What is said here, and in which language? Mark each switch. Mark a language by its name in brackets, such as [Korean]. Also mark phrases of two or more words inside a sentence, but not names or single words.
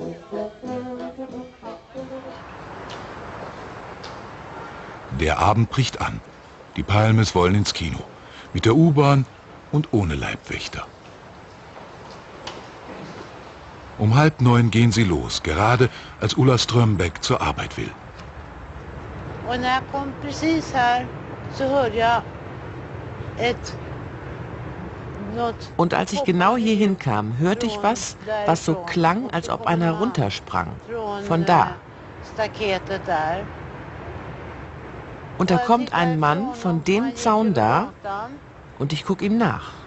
[German] Der Abend bricht an. Die Palmes wollen ins Kino. Mit der U-Bahn und ohne Leibwächter. Um 8:30 gehen sie los, gerade als Ulla Strömbäck zur Arbeit will. [Swedish] Och när jag kom precis här så hörde jag [German] Und als ich genau hierhin kam, hörte ich was, was so klang, als ob einer runtersprang. Von da. Und da kommt ein Mann von dem Zaun da und ich gucke ihm nach.